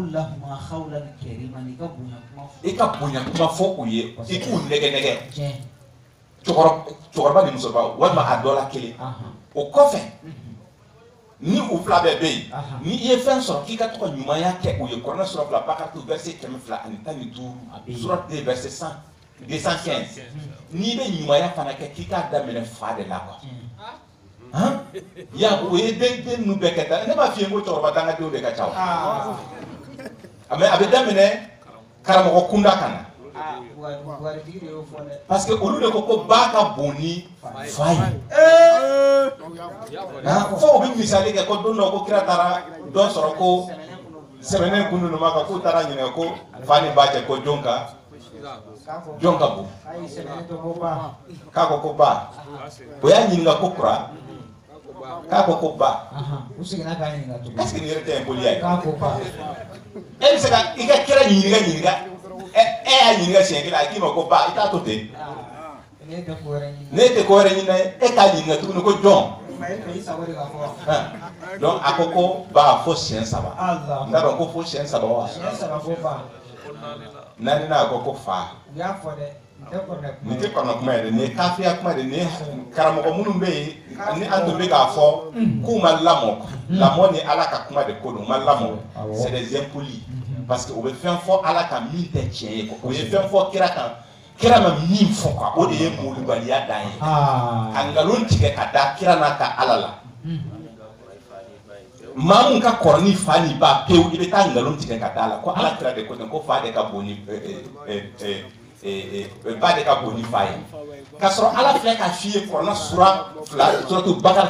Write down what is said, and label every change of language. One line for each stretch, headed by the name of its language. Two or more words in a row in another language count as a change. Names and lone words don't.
Bambara: i ka bonya kuma fɔ u ye i k'u nɛgɛ cɛkɔrɔba ni musokɔrɔba walima a dɔ la kelen o kɔfɛ ni u fila bɛɛ bɛ yen ni i ye fɛn sɔrɔ k'i ka to ka ɲumanya kɛ u ye Kuranɛ sura fila Bakara verset 215 surat 2 verset 215 n'i bɛ ɲumanya fana kɛ k'i k'a daminɛ fa de la quoi ya o ye den ninnu bɛɛ kɛ tan ne b'a f'i ye ko cɛkɔrɔba dangadenw de ka ca mais a bɛ daminɛ karamɔgɔ kunda ka na
French: parce que
Bambara: olu de ko ba ka bon ni fa ye fo u bɛ misali kɛ ko don dɔ ko kira taara dɔ sɔrɔ ko sɛbɛnnen kun ninnu ma kan k'u taara ɲininka ko fa ni ba cɛ ko jɔn ka bon k'a ko ba o y'a ɲininka ko kura k'a ko ba
French: est-ce que
Bambara: nin yɛrɛ tɛ yen boliya ye e bɛ se ka i ka kira ɲininka y'a ɲininka siɲɛ kelen a k'i ma ko ba i t'a to ten ne tɛ ko wɛrɛ ɲini e k'a ɲininka tuguni ko jɔn donc a ko ba fo siɲɛ 3 n t'a dɔn ko fo siɲɛ 3 wa naaninan a ko fa nin tɛ kɔnɔ kuma ye dɛ nin ye kafiya kuma de nin ye karamɔgɔ minnu bɛ yen ni an tun bɛ k'a fɔ k'u ma lamɔ ni ala ka kuma de ko don u ma lamɔ
French: c'est des impolis parce que
Bambara: o bɛ fɛn fɔ ala kan min tɛ tiɲɛ ye o ye fɛn fɔ kira kan kira ma min fɔ quoi o de ye molibaliya dan ye ka nkalon tigɛ ka da kira n'a ka ala la maa mun ka kɔrɔ ni fa ni ba pewu i bɛ taa nkalon tigɛ ka da la ko ala kira de ko ten ko fa de ka bon ni ba de ka bon ni fa ye k'a sɔrɔ ala filɛ ka f'i ye Kuranɛ sura 2 suratu Bakara